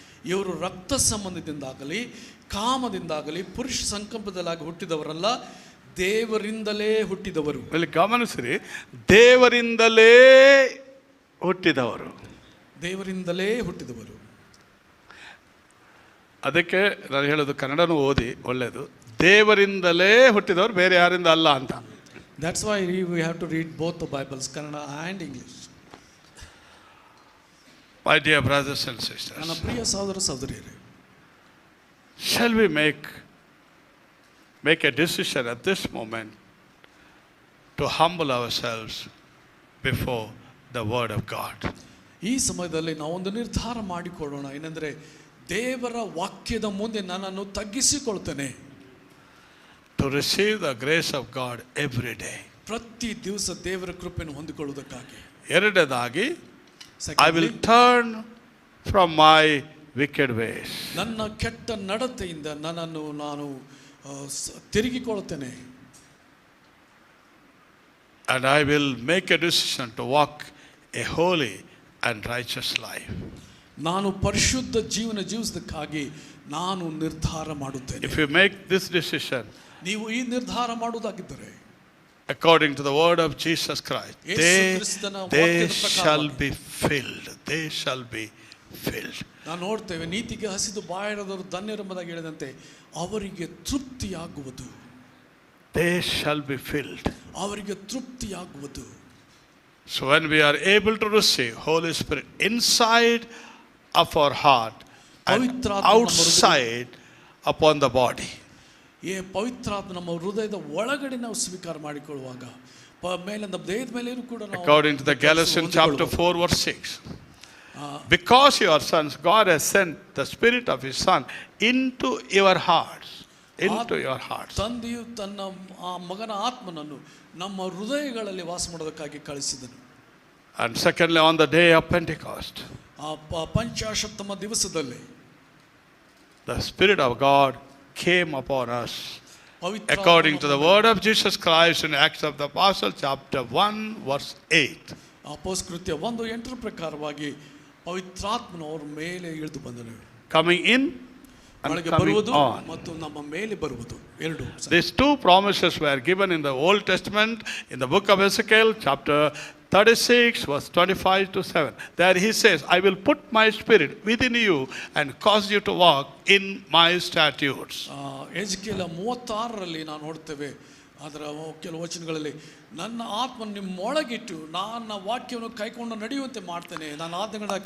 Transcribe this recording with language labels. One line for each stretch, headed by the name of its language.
Kannada: ಇವರು ರಕ್ತ ಸಂಬಂಧದಿಂದಾಗಲಿ ಕಾಮದಿಂದಾಗಲಿ ಪುರುಷ ಸಂಕಲ್ಪದಲ್ಲಾಗಿ ಹುಟ್ಟಿದವರಲ್ಲ, ದೇವರಿಂದಲೇ ಹುಟ್ಟಿದವರು. ಇಲ್ಲಿ ಗಮನಿಸಿರಿ, ದೇವರಿಂದಲೇ ಹುಟ್ಟಿದವರು. ದೇವರಿಂದಲೇ ಹುಟ್ಟಿದವರು. ಅದಕ್ಕೆ ನಾನು ಹೇಳೋದು, ಕನ್ನಡನೂ ಓದಿ ಒಳ್ಳೆಯದು. ದೇವರಿಂದಲೇ ಹುಟ್ಟಿದವರು, ಬೇರೆ ಯಾರಿಂದ ಅಲ್ಲ ಅಂತ.
English: That's why we have to read both the Bibles, Kannada and English. My dear brothers and sisters,
Kannada: ನನ್ನ ಪ್ರಿಯ ಸಹೋದರ ಸಹೋದರಿಯರೇ,
English: shall we make a decision at this moment to humble ourselves before the Word of God.
Kannada: ಈ ಸಮಯದಲ್ಲಿ ನಾವೊಂದು ನಿರ್ಧಾರ ಮಾಡಿಕೊಳ್ಳೋಣ, ಏನಂದರೆ ದೇವರ ವಾಕ್ಯದ ಮುಂದೆ ನನ್ನನ್ನು ತಗ್ಗಿಸಿಕೊಳ್ತೇನೆ.
English: To receive the grace of God every day.
Kannada: ಪ್ರತಿ ದಿವಸ ದೇವರ ಕೃಪೆಯನ್ನು ಹೊಂದಿಕೊಳ್ಳುವುದಕ್ಕಾಗಿ. ಎರಡನೇದಾಗಿ, I
English: Secondly, will turn from my wicked ways.
Kannada: ನನ್ನ ಕೆಟ್ಟ ನಡತೆಯಿಂದ ನನ್ನನ್ನು ನಾನು ತಿರುಗಿಕೊಳ್ಳುತ್ತೇನೆ.
English: And I will make a decision to walk a holy and righteous life.
Kannada: ನಾನು ಪರಿಶುದ್ಧ ಜೀವನ ಜೀವಿಸುವುದಕ್ಕಾಗಿ ನಾನು ನಿರ್ಧಾರ ಮಾಡುತ್ತೇನೆ.
English: If you make this decision
Kannada: ನೀವು ಈ ನಿರ್ಧಾರ ಮಾಡುವುದಾಗಿದ್ದರೆ,
English: according to the word of Jesus Christ,
Kannada: Yesu
English: they
Kannada: ಕ್ರಿಸ್ತನ
English: shall
Kannada: ವಾಕ್ಯದ
English: be filled. They shall be filled.
Kannada: ನಾವು ನೋಡ್ತೇವೆ, ನೀತಿಗೆ ಹಸಿದು ಬಾಯಾರದವರು ಧನ್ಯರೆಂಬುದಾಗಿ ಹೇಳಿದಂತೆ ಅವರಿಗೆ ತೃಪ್ತಿಯಾಗುವುದು.
English: They shall be filled.
Kannada: ಅವರಿಗೆ ತೃಪ್ತಿಯಾಗುವುದು.
English: So when we are able to receive Holy Spirit inside of our heart and outside upon the body,
Kannada: ಈ ಪವಿತ್ರಾತ್ಮ ನಮ್ಮ ಹೃದಯದ ಒಳಗಡೆ ನಾವು ಸ್ವೀಕಾರ ಮಾಡಿಕೊಳ್ಳುವಾಗ ಮೇಲೆ ನಮ್ಮ ದೇಹದ ಮೇಲೇನು ಕೂಡ ನಾವು,
English: according to the Galatians chapter 4 verse 6, because you are sons, God has sent the Spirit of His Son into your hearts. Into your hearts.
Kannada: ತಂದೆಯು ತನ್ನ ಆ ಮಗನ ಆತ್ಮನನ್ನು ನಮ್ಮ ಹೃದಯಗಳಲ್ಲಿ ವಾಸ ಮಾಡೋದಕ್ಕಾಗಿ ಕಳಿಸಿದನು.
English: And secondly, on the day of Pentecost,
Kannada: ಆ ಪಂಚಾಶತ್ತಮ ದಿವಸದಲ್ಲಿ
English: the Spirit of God came upon us. According to the word of Jesus Christ in Acts of the Apostles chapter 1 verse 8.
Kannada: ಅಪೊಸ್ತಲಕೃತ್ಯ 1:8 ಪ್ರಕಾರವಾಗಿ ಪವಿತ್ರಾತ್ಮನು ಅವರ ಮೇಲೆ ಇಳಿದು ಬಂದನು.
English: Coming in and
Kannada: ಒಳಗೆ
English: coming
Kannada: ಬರುವುದು
English: on.
Kannada: ಮತ್ತು ನಮ್ಮ ಮೇಲೆ ಬರುವುದು ಎರಡು.
English: These two promises were given in the Old Testament in the book of Ezekiel chapter 36 verse 25 to 7. There he says, I will put my spirit within you and cause you to walk in my statutes.
Kannada: ಎಜ್ಕೇಲ 36ರಲ್ಲಿ ನಾವು ನೋಡ್ತೇವೆ, ಅದರ ಕೆಲವು ವಚನಗಳಲ್ಲಿ ನನ್ನ ಆತ್ಮ ನಿಮ್ಮೊಳಗಿಟ್ಟು ನನ್ನ ವಾಕ್ಯವನ್ನು ಕೈಕೊಂಡು ನಡೆಯುವಂತೆ ಮಾಡ್ತೇನೆ, ನನ್ನ ಆಜ್ಞೆಗಳನ್ನ